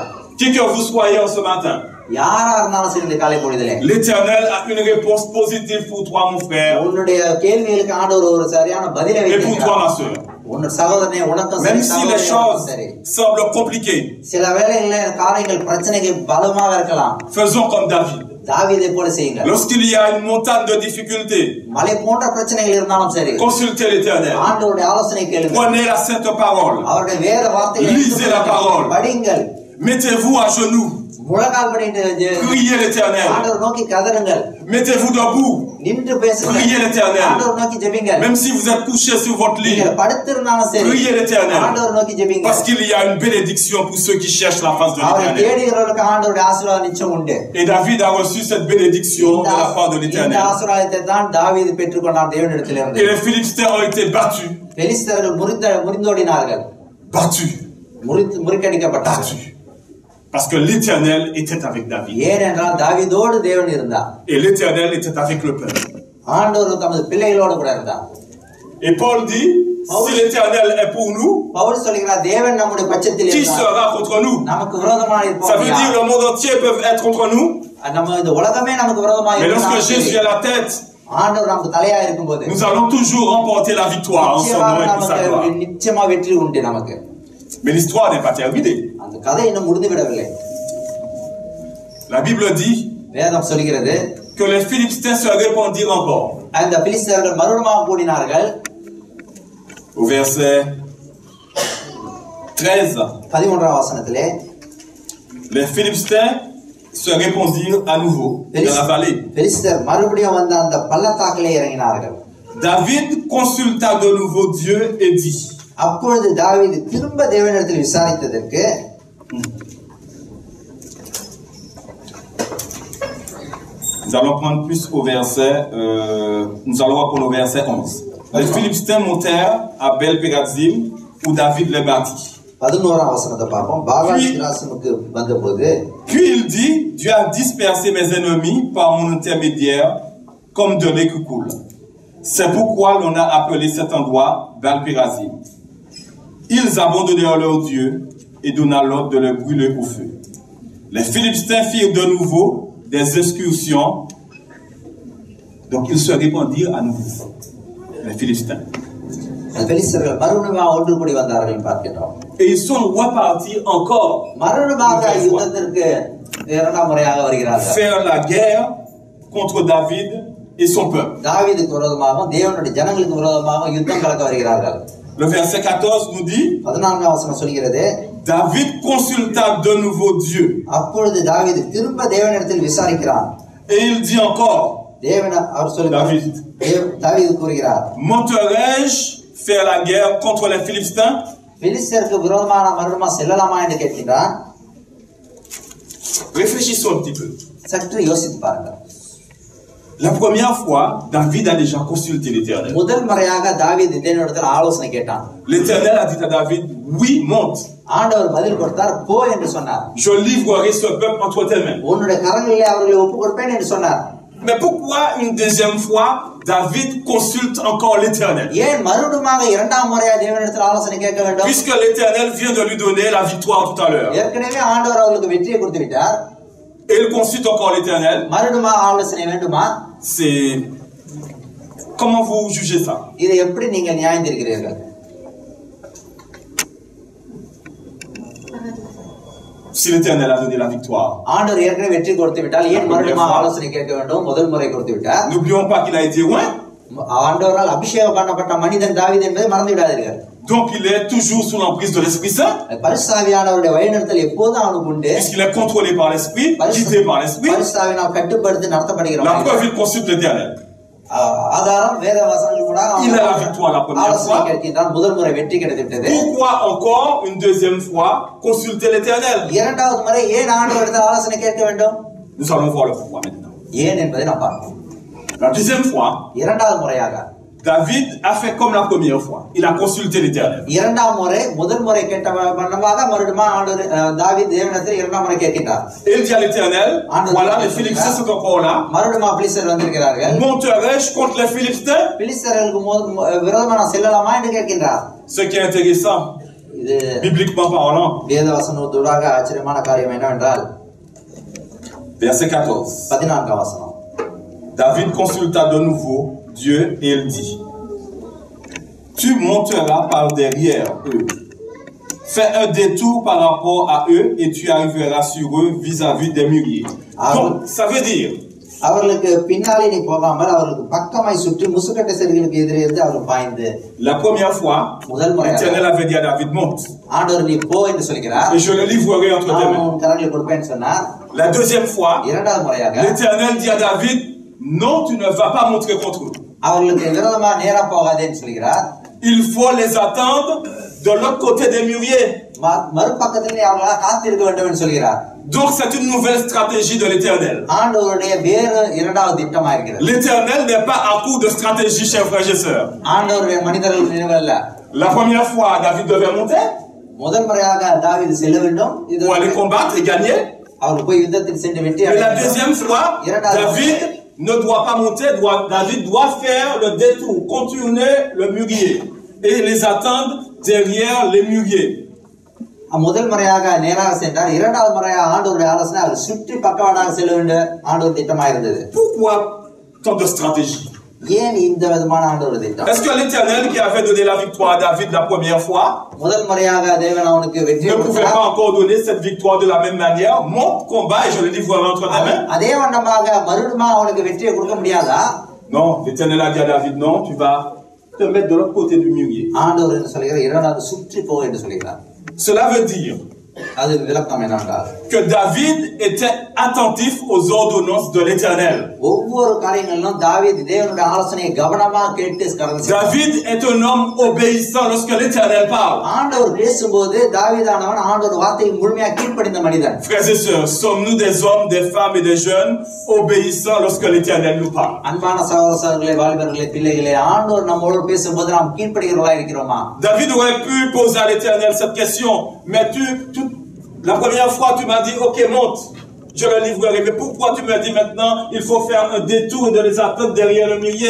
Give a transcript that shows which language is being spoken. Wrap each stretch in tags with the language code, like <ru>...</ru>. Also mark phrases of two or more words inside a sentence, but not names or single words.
<fr>Qui que vous soyez en ce matin,</fr> <ta>யாரா இருந்தாலும் சரி, இந்த காலை பொழுதிலே</ta> <fr>l'Éternel a une réponse positive pour toi, mon frère.</fr> <ta>உன்னுடைய கேள்விகளுக்கு ஆண்டவர் ஒரு சரியான பதிலை</ta> <fr>Et pour toi,</fr> <ta>வைத்திருக்கிறார்.</ta> <fr>ma sœur.</fr> <ta>உன் சகோதரனே, உனக்கும் சரி,</ta> <fr>Même si les choses semblent compliquées,</fr> <ta>சில வேளைகளில் காரியங்கள் பிரச்சனைகள் பலமாக இருக்கலாம்.</ta> <fr>faisons comme David.</fr> <ta>தாவீதை போல செய்யுங்கள்.</ta> <fr>Lorsqu'il y a une montagne de difficultés,</fr> <ta>மலை போன்ற பிரச்சனைகள் இருந்தாலும் சரி,</ta> <fr>consultez l'Éternel.</fr> <ta>ஆண்டவருடைய ஆலோசனை கேளுங்கள்.</ta> <fr>Prenez la sainte parole.</fr> <ta>அவருடைய வேத வார்த்தைகளை</ta> <fr>Lisez la parole.</fr> <ta>படியுங்கள்.</ta> <fr>Mettez-vous à genoux.</fr> <ta>முழங்கால் பண்ணிட்டு</ta> <fr>Priez l'Éternel.</fr> <ta>ஆண்டவர் நோக்கி கதறுங்கள்.</ta> <fr>Mettez-vous debout.</fr> <ta>நின்று பேசுங்கள்.</ta> <fr>Priez l'Éternel.</fr> <ta>ஆண்டவர் நோக்கி ஜெபிங்கள்.</ta> <fr>Même si vous êtes couché sur votre lit,</fr> <ta>நீங்கள் படுத்திருந்தாலும் சரி,</ta> <fr>priez l'Éternel.</fr> <ta>ஆண்டவர் நோக்கி ஜெபிங்கள்.</ta> <fr>Parce qu'il y a une bénédiction pour ceux qui cherchent la face de</fr> <ta>அவரை</ta> <fr>l'Éternel.</fr> <ta>தேடுகிறவர்களுக்கு ஆண்டவருடைய ஆசீர்வாதம் நிச்சயம் உண்டு.</ta> <fr>Et David a reçu cette bénédiction de la part de</fr> <ta>இந்த</ta> <fr>l'Éternel.</fr> <ta>ஆசீர்வாதத்தை தான் தாவீது பெற்றுக்கொண்டார் தேவனிடத்திலிருந்து.</ta> <fr>Et les Philistins ont été battus.</fr> <ta>பெலிஸ்தர்கள் முறிந்தோடினார்கள்.</ta> <fr>Battus.</fr> <ta>முறிக்கடிக்கப்பட்டார்கள்.</ta> <fr>Parce que l'Éternel était avec David.</fr> <ta>ஏனென்றால் தாவீதோடு தேவன் இருந்தார்.</ta> <fr>Et l'Éternel était avec le peuple.</fr> <ta>ஆண்டவர் தமது பிள்ளைகளோடு கூட இருந்தார்.</ta> <fr>Et Paul dit, si l'Éternel est pour nous,</fr> <ta>பவுல் சொல்கிறார், தேவன் நம்முடைய பட்சத்தில்</ta> <fr>qui</fr> <ta>இருந்தார்.</ta> <fr>sera contre nous?</fr> <ta>நமக்கு விரோதமாக இருப்பார்.</ta> <fr>Ça veut dire le monde entier peut être contre nous.</fr> <ta>நம்ம இந்த உலகமே நமக்கு விரோதமாக</ta> <fr>Mais lorsque</fr> <ta>இருந்தாலும்</ta> <fr>Jésus est la tête,</fr> <ta>ஆண்டவர் நமக்கு தலையா இருக்கும்போது</ta> <fr>nous allons toujours remporter la victoire en son nom et pour sa gloire.</fr> <ta>நிச்சயமா வெற்றி உண்டு நமக்கு.</ta> <fr>Mais l'histoire n'est pas terminée.</fr> <ta>அந்த கதை இன்னும் முடிந்து விடவில்லை.</ta> <fr>La Bible dit</fr> <ta>வேதம் சொல்கிறது</ta> <fr>que les Philistins se répandirent encore.</fr> <ta>அந்த பிலிஸ்தர்கள் மறுபடியும் கூடினார்கள்.</ta> <fr>Au verset 13.</fr> <ta>13ஆம் வசனத்திலே</ta> <fr>les Philistins se répandirent à nouveau dans la vallée.</fr> <ta>பிலிஸ்தர் மறுபடியும் வந்து அந்த பள்ளத்தாக்கிலே இறங்கினார்கள்.</ta> <fr>David consulta de nouveau Dieu et dit.</fr> <ta>அப்பொழுது தாவீது திரும்ப தேவனிடத்தில் விசாரித்ததற்கு</ta> <fr>nous allons prendre plus au verset nous allons voir pour le verset 11. Les Philistins montèrent à Bel-Pérazim où David les bâtit.</fr> <ta>11ஆம் வசனத்தை பார்ப்போம். பாகால்-சிராசிமுக்கு வந்தபோது</ta> <fr>Puis il dit, Dieu a dispersé mes ennemis par mon intermédiaire comme de l'eau qui coule. C'est pourquoi l'on a appelé cet endroit Bel-Pérazim. Ils abandonnèrent leur Dieu et donna l'ordre de le brûler au feu. Les Philistins firent de nouveau des excursions. Donc ils se répandirent à nouveau. Les Philistins.</fr> <ta>பெலிஸ்தர்கள் மறுபடியும் ஒன்று கூடி வந்தார்கள் பார்க்கிறோம்.</ta> <fr>Et ils sont repartis encore.</fr> <ta>மறுபடியும் யுத்தத்திற்கு இரண்டாம் முறையாக வருகிறார்கள்.</ta> <fr>Faire la guerre contre David et son peuple.</fr> <ta>தாவீதுக்கு விரோதமாக தேவனுடைய ஜனங்களுக்கு விரோதமாக யுத்தம் கலக்க வருகிறார்கள்.</ta> <fr>Le verset 14 nous dit</fr> <ta>14ஆம் வசனம் சொல்கிறது</ta> <fr>David consulta de nouveau Dieu.</fr> <ta>அப்பொழுது தாவீது திரும்ப தேவனிடத்தில் விசாரிக்கிறான்.</ta> <fr>Et il dit encore</fr> <ta>தேவன் அவர் சொல்கிறார் தாவீது கூறுகிறார்</ta> <fr>Monterai-je faire la guerre contre les Philistins?</fr> <ta>பிலிஸ்தருக்கு விரோதமாக மறுபடியும் செல்லலாமா என்று கேட்கிறான்.</ta> <fr>Réfléchissons un petit peu.</fr> <ta>சற்று யோசித்து பாருங்கள்.</ta> <fr>La première fois, David a déjà consulté l'Éternel.</fr> <ta>முதல் முறையாக தாவீது தேவனிடத்தில் ஆலோசனை கேட்டான்.</ta> <fr>L'Éternel a dit à David, oui, monte.</fr> <ta>ஆண்டவர் பதில் கொடுத்தார், போ என்று சொன்னார்.</ta> <fr>Je livrerai ce peuple entre tes mains.</fr> <ta>உன்னுடைய கரங்களிலே அவர்களை ஒப்புக் கொடுப்பேன் என்று சொன்னார்.</ta> <fr>Mais pourquoi une deuxième fois David consulte encore l'Éternel?</fr> <ta>ஏன் மறுபடியும் இரண்டாம் முறையாக தேவனிடத்தில் ஆலோசனை கேட்க வேண்டும்?</ta> <fr>Puisque l'Éternel vient de lui donner la victoire tout à l'heure.</fr> <ta>ஏற்கனவே ஆண்டவர் அவருக்கு வெற்றியை கொடுத்து விட்டார்.</ta> <fr>Et il consulte encore l'Éternel.</fr> <ta>மறுபடியும் ஆலோசனை வேண்டுமா?</ta> <fr>C'est comment vous jugez ça?</fr> <ta>இதை எப்படி நீங்கள் நியாயம் தீர்க்கிறீர்கள்?</ta> <fr>Si l'Éternel a donné la victoire.</fr> <ta>ஆண்டவர் ஏற்கனவே வெற்றி கொடுத்து விட்டால் ஏன் மறுபடியும் ஆலோசனை கேட்க வேண்டும்? முதல் முறை கொடுத்து விட்டார்.</ta> <fr>N'oublions pas qu'il a été roi.</fr> <ta>ஆண்டவரால் அபிஷேகம் பண்ணப்பட்ட மனிதன் தாவீது என்பதை மறந்து விடாதீர்கள்.</ta> <fr>Donc il est toujours sous l'emprise de l'Esprit Saint.</fr> <ta>பரிசுத்தாவியானவருடைய வழிநடத்தல் எப்போதும் அவனுக்கு உண்டு.</ta> <fr>Puisqu'il est contrôlé par l'Esprit, guidé par l'Esprit.</fr> <ta>பரிசுத்தாவினால் கட்டுப்படுத்தி நடத்தப்படுகிறான்.</ta> <fr>La preuve, il consulte l'Éternel.</fr> <ta>ஆதாரம் வேத வசனங்கள் கூட</ta> <fr>il a la victoire la première fois.</fr> <ta>கேட்கிறான். முதல் முறை வெற்றி கிடைத்துவிட்டது.</ta> <fr>Pourquoi encore une deuxième fois consulter l'Éternel?</fr> <ta>இரண்டாவது முறை ஏன் ஆண்டவரிடத்தில் ஆலோசனை கேட்க வேண்டும்?</ta> <fr>Nous allons voir le pourquoi maintenant.</fr> <ta>ஏன் என்பதை நாம் பார்ப்போம்.</ta> <fr>La deuxième fois,</fr> <ta>இரண்டாவது முறையாக</ta> <fr>David a fait comme la première fois. Il a consulté l'Éternel.</fr> <ta>இரண்டாம் முறை முதல் முறை கேட்ட வண்ணமாக மறுபடியும் ஆண்டவர் தாவீது தேவனிடத்தில் இரண்டாம் முறை கேட்கிறார்.</ta> <fr>Il dit à l'Éternel, voilà les Philistins sont encore là.</fr> <ta>மறுபடியும் பிலிஸ்தர் வந்திருக்கிறார்கள்.</ta> <fr>Monterai-je contre les Philistins?</fr> <ta>பிலிஸ்தர்களுக்கு விரோதமாக நான் செல்லலாமா என்று கேட்கிறார்.</ta> <fr>Ce qui est intéressant,</fr> <ta>இது</ta> <fr>bibliquement parlant,</fr> <ta>வேத வசனத்தோடாக ஆச்சரியமான காரியம் என்னவென்றால்</ta> <fr>verset 14.</fr> <ta>14ஆம் வசனம்.</ta> <fr>David consulta de nouveau Dieu et il dit, tu monteras par derrière eux. Fais un détour par rapport à eux et tu arriveras sur eux vis-à-vis des mûriers. Donc, ça veut dire,</fr> <ta>அவர்களுக்கு பின்னாலே நீ போகாமல் அவர்களுக்கு பக்கமாய் சுற்றி முசுக்கட்டை செடிகளுக்கு எதிரே இருந்து அவர் பாய்ந்து.</ta> <fr>La première fois, l'Éternel avait dit à David, monte.</fr> <ta>ஆண்டவர் நீ போ என்று சொல்கிறார்.</ta> <fr>Et je le livrerai entre tes mains.</fr> <ta>கரங்களில் கொடுப்பேன்னு சொன்னார்.</ta> <fr>La deuxième fois,</fr> <ta>இரண்டாவது முறையாக</ta> <fr>l'Éternel dit à David, non, tu ne vas pas monter contre eux.</fr> <ta>அவர்களுக்கு விரோதமா நேரா போகாதேன்னு சொல்கிறார்.</ta> <fr>Il faut les attendre de l'autre côté des mûriers.</fr> <ta>மறுபக்கத்திலே அவர்களா காத்திருக்க வேண்டும் என்று சொல்கிறார்.</ta> <fr>Donc c'est une nouvelle stratégie de l'Éternel.</fr> <ta>ஆண்டவருடைய வேறு இரண்டாவது திட்டமா இருக்கிறது.</ta> <fr>L'Éternel n'est pas à court de stratégie, chers frères et sœurs.</fr> <ta>ஆண்டவருடைய மனிதர்கள் நினைவல்ல.</ta> <fr>La première fois, David devait monter.</fr> <ta>முதல் முறையாக தாவீது செல்ல வேண்டும்.</ta> <fr>Pour aller combattre et gagner.</fr> <ta>அவர் போய் யுத்தத்தில் சென்று வெற்றி</ta> <fr>Et la deuxième fois, David ne doit pas monter. David doit faire le détour, contourner le mûrier et les attendre derrière les mûriers.</fr> <ta>முதல் முறையாக நேராக சென்றார். இரண்டாவது முறையாக ஆண்டவருடைய ஆலோசனை அவர் சுற்றி பக்கவாடாக செல்ல வேண்டும் ஆண்டவர் திட்டமாக இருந்தது.</ta> <fr>Pourquoi tant de stratégie?</fr> <ta>ஏன் இந்த விதமான ஆண்டவர் திட்டம்?</ta> <fr>Est-ce que l'Éternel qui avait donné la victoire à David la première fois</fr> <ta>முதல் முறையாக தேவன் அவனுக்கு வெற்றி</ta> <fr>ne pouvait pas encore donner cette victoire de la même manière? Mon combat et je le livrerai entre tes mains.</fr> <ta>அதே வண்ணமாக மறுபடியும் அவனுக்கு வெற்றியை கொடுக்க முடியாதா?</ta> <fr>Non, l'Éternel a dit à David, non, tu vas te mettre de l'autre côté du mûrier.</fr> <ta>ஆண்டவர் என்ன சொல்கிறார்? இரண்டாவது சுற்றி போ என்று சொல்கிறார்.</ta> <fr>Cela veut dire</fr> <ta>அது விளக்கம் என்னென்றால்</ta> <fr>que David était attentif aux ordonnances de l'Éternel.</fr> <ta>ஒவ்வொரு காரியங்களிலும் தாவீது தேவனுடைய ஆலோசனையை கவனமாக கேட்டு கடந்து</ta> <fr>David est un homme obéissant lorsque l'Éternel parle.</fr> <ta>ஆண்டவர் பேசும்போது தாவீதானவன் ஆண்டவர் வார்த்தையை முழுமையாக கீழ்ப்படிந்த மனிதன்.</ta> <fr>Frères et sœurs, sommes-nous des hommes, des femmes et des jeunes obéissants lorsque l'Éternel nous parle?</fr> <ta>அன்பான சகோதரர்களே, வாலிபர்களே, பிள்ளைகளே, ஆண்டவர் நம்மோடு பேசும்போது நாம் கீழ்ப்படிகிறவர்களா இருக்கிறோமா?</ta> <fr>David aurait pu poser à l'Éternel cette question, mais la première fois tu m'as dit, ok, monte, je le livrerai, mais pourquoi tu me dis maintenant, il faut faire un détour de les attendre derrière le mûrier?</fr>